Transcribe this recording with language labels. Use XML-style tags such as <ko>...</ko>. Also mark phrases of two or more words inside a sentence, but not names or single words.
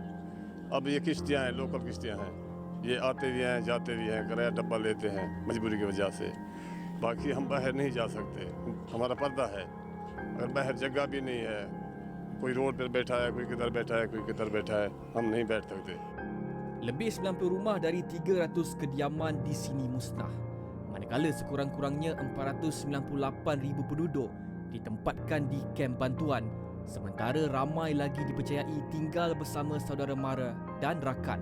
<ur>اب یہ کشتیاں ہیں، لوکل کشتیاں ہیں، یہ آتے بھی ہیں جاتے بھی ہیں، کرایہ ڈبہ لیتے ہیں مجبوری کی وجہ سے. باقی ہم باہر نہیں جا سکتے، ہمارا پردہ ہے. اگر باہر جگہ بھی نہیں ہے، کوئی روڈ پر بیٹھا ہے، کوئی کدھر بیٹھا ہے، کوئی کدھر بیٹھا ہے، ہم نہیں بیٹھ سکتے.</ur> <ms>Lebih 90 rumah dari 300 kediaman di sini musnah. Manakala sekurang-kurangnya 498,000 penduduk ditempatkan di kem bantuan, sementara ramai lagi dipercayai tinggal bersama saudara mara dan rakan.</ms>